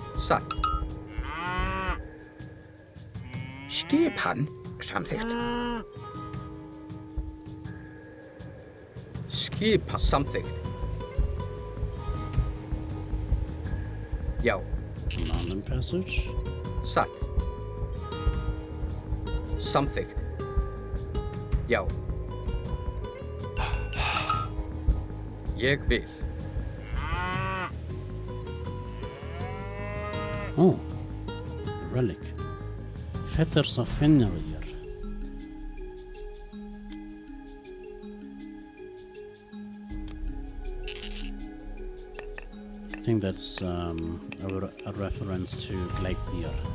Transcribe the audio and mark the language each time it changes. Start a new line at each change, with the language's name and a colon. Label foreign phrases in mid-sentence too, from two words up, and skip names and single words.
Icelandic: Satt. Skipan. Samþykkt. Skipan. Samþykkt. Já.
English: Mountain passage.
Icelandic: Satt. Samþykkt. Já. Ég vil.
English: Oh, relic. Fetters of Fenrir. I think that's a reference to Gleipnir.